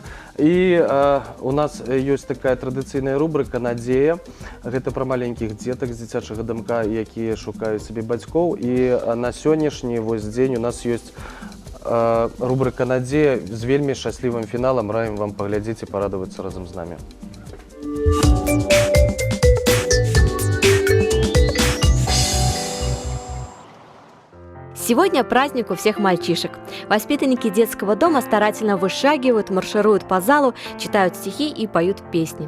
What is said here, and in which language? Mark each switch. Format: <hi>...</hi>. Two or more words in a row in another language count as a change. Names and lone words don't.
<be>І у нас ёсць такая традыцыйная рубрыка «Надзея». Гэта пра маленькіх дзетак з дзіцячага дамка, якія шукаюць сабе бацькоў. І на сённяшні вось дзень у нас ёсць рубрыка «Надзея» з вельмі шчаслівым фіналам. Раім вам паглядзець і парадавацца разам з намі.</be> <ru>Сегодня праздник у всех мальчишек. Воспитанники детского дома старательно вышагивают, маршируют по залу, читают стихи и поют песни.</ru>